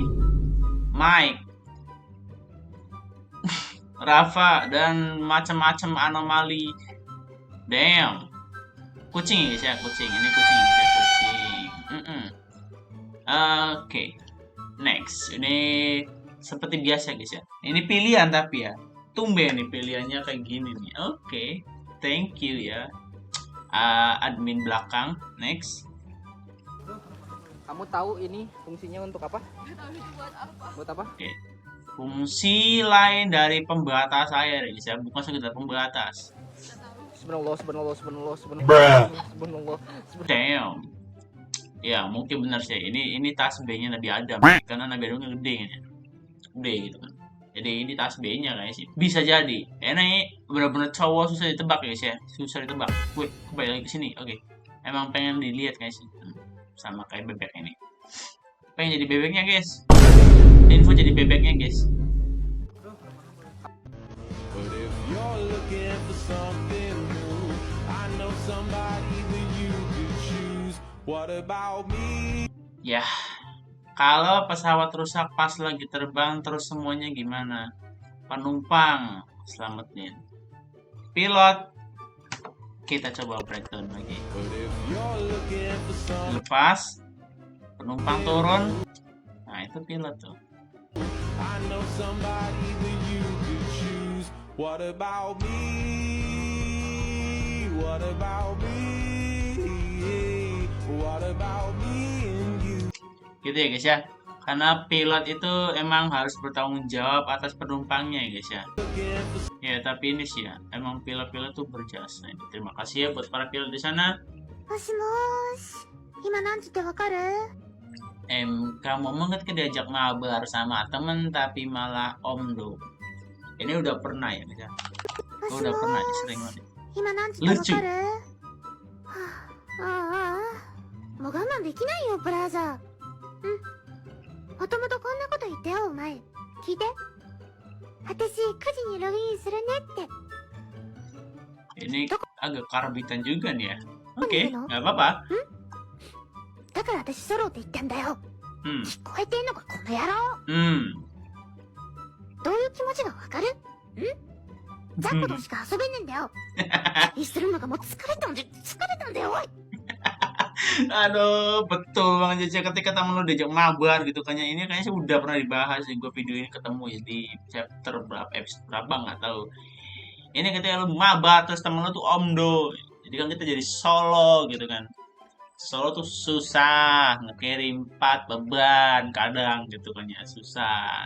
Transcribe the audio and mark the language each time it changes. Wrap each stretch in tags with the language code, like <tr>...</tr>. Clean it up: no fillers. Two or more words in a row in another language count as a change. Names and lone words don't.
<id>Mike, Rafa, dan macam-macam anomali. Damn. Kucing ya guys ya, kucing. Ini kucing ya guys ya, kucing. Oke. Next. Ini seperti biasa guys ya. Ini pilihan tapi ya. tumben nih pilihannya kayak gini nih. Oke,</id> <en>thank you</en> <id>ya. Admin belakang. Next. Kamu tahu ini fungsinya untuk apa? Buat apa? Oke. Fungsi lain dari pembatas air ya, bukan sekedar pembatas. Subhanallah. Damn. Ya, mungkin benar sih. Ini tas B-nya Nabi Adam karena Nabi Adam kan gede kan ya. Gede gitu kan. Jadi ini tas B-nya kayaknya sih. Bisa jadi. Ini benar-benar cowok susah ditebak guys ya. Susah ditebak. Wait, kembali lagi ke sini. Oke. Emang pengen dilihat guys. Sama kayak bebek ini. Pengen jadi bebeknya guys. Info jadi bebeknya guys.</id> <en>But if you're looking for something new, I know somebody that you could choose. What about me?</en> <id>Ya, kalau pesawat rusak pas lagi terbang terus semuanya gimana? Penumpang selamatin. Pilot kita coba breakdown lagi.</id> <en>But if you're looking for something,</en> <id>Lepas penumpang turun. Nah, itu pilot tuh.</id> <en>I know somebody that you could choose. What about me? What about me? What about me and you?</en> <id>Gitu ya guys ya. Karena pilot itu emang harus bertanggung jawab atas penumpangnya ya guys ya. Ya tapi ini sih ya, emang pilot-pilot tuh berjasa. Terima kasih ya buat para pilot di sana.</id> <ja>もしもーし、今何時ってわかる？</ja> <id>Kamu banget ke diajak mabar sama temen tapi malah omdo. Ini udah pernah ya guys ya. Gue udah pernah ya, sering banget.</id> <ja>今何時ってわルチかる？はあ、もう我慢できないよ、ブラザー。もともとこんなこと言ってよ、お前。聞いて。私、9時にログインするねって。</ja> <id>Ini agak karbitan juga nih ya. Oke, Ano? nggak apa-apa.</id> <ja>だから私ソロって言ってんだよ。 Hmm, 聞こえてんのか、この野郎。 どういう気持ちがわかる？ザコとしか遊べねえんだよ。気にするのがもう疲れたんだよ、おい。</ja> <id>Aduh, betul banget Jaja ketika temen lu diajak mabar gitu kan ya. Ini kayaknya sih udah pernah dibahas di gue video ini ketemu ya di chapter berapa episode berapa nggak tahu. Ini ketika lu mabar terus temen lu tuh omdo. Jadi kan kita jadi solo gitu kan. Solo tuh susah, ngekirim 4 beban kadang gitu kan ya, susah.</id>